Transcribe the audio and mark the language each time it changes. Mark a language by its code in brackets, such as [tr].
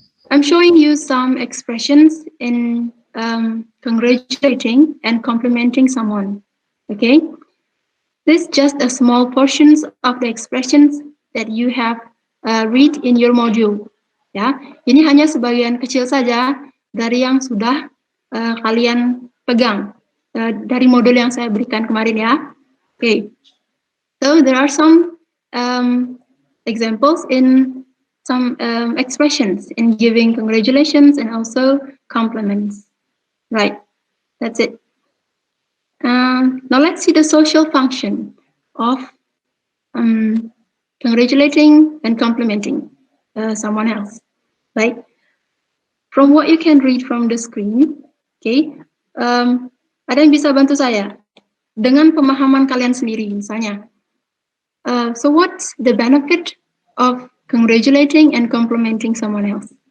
[en] I'm showing you some expressions in congratulating and complimenting someone. Okay. This is just a small portions of the expressions that you have read in your module. [id] Ya, ini hanya sebagian kecil saja dari yang sudah kalian pegang dari modul yang saya berikan kemarin ya. [en] Okay. So there are some examples in some expressions in giving congratulations and also compliments. Right. That's it. Now let's see the social function of congratulating and complimenting someone else. Right. From what you can read from the screen, okay. [id] Ada yang bisa bantu saya dengan pemahaman kalian sendiri, misalnya. [en] So what's the benefit of congratulating and complimenting someone else?